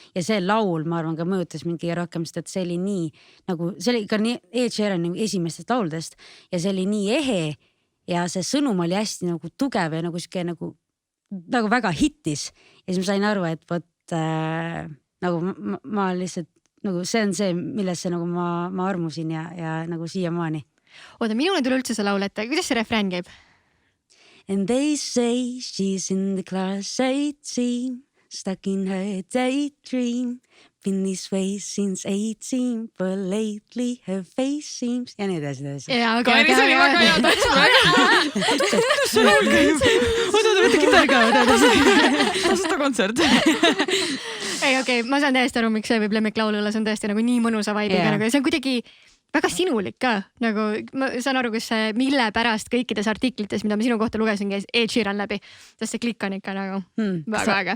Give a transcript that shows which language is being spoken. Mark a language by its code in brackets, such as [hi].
[et] Ja see laul, ma arvan, ka mõjutas mind kõige rohkem, sest et see oli nii, nagu see oli ka nii Ed Sheerani esimestest lauldest ja see oli nii ehe ja see sõnum oli hästi nagu tugev ja nagu siuke nagu väga hittis. Ja siis ma sain aru, et vot nagu ma lihtsalt, nagu see on see, millesse nagu ma armusin ja nagu siiamaani. Oota, minule tuli üldse see laul ette. Kuidas see refrään käib? [en] And they say she's in the class 18, stuck in her daydream. Been this way since 18, but lately her face seems... [et] Ja nii edasi. Ja, aga see oli väga hea täpselt. Kuidas see laul käib? Oota, võtta kitar ka. Tasuta kontsert. Ei, okei, ma saan täiesti aru, miks see võib lemmiklaul olla. See on tõesti nagu nii mõnusa vaibiga. Nagu, see on kuidagi... väga sinulik ka, nagu ma saan aru, kus mille pärast kõikides artiklites, mida ma sinu kohta lugesin, käis Ed Sheeran läbi, sest see klikk on ikka nagu väga äge.